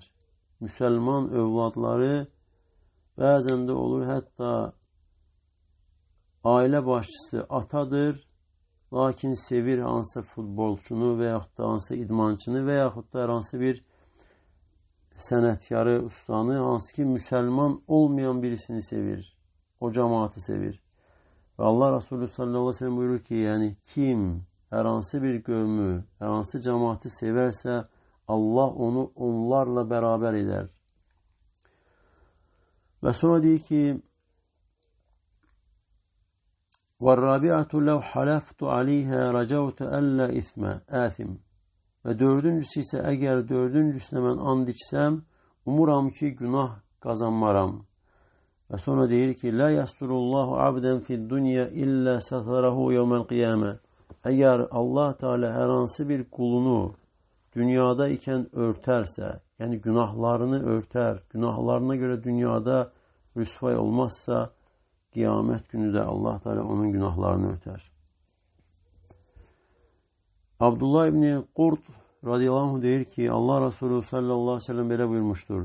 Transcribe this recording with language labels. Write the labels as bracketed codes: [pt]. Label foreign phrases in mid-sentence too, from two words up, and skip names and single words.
[az] Müsəlman övladları bəzən də olur, hətta ailə başçısı atadır, lakin sevir hansı futbolçunu və yaxud da hansı idmançını və yaxud da hər hansı bir sənətkarı, ustanı, hansı ki müsəlman olmayan birisini sevir. O cemaati sevir. Və Allah Resulü [ar] صلى الله عليه وسلم [az] buyurur ki, yəni kim hər hansı bir qövmü, hər hansı cemaati sevərsə, Allah onu onlarla bərabər edər. Və sonra deyir ki, [ar] وَالرَّابِعَةُ لَوْ حَلَفْتُ عَلَيْهَا رَجَوْتَ أَلَّا إِثْمَ آثِمْ. [az] Və dördüncüsü isə, əgər dördüncüsünə mən and içsəm, umuram ki, günah qazanmaram. Və sonra deyir ki, [ar] لَا يَسْتُرُ اللّٰهُ عَبْدًا فِي الدُّنْيَا إِلَّا سَتَرَهُ يَوْمَ الْقِيَامَةِ. [az] Əgər Allah Teala hər hansı bir qulunu dünyada ikən örtərsə, yəni günahlarını örtər, günahlarına görə dünyada rüsvay olmazsa, qiyamət günü də Allah Teala onun günahlarını örtər. Abdullah ibn Qurt [ar] رضي الله عنه [az] deyir ki, Allah Resulü [ar] صلى الله عليه وسلم [az] belə buyurmuşdur.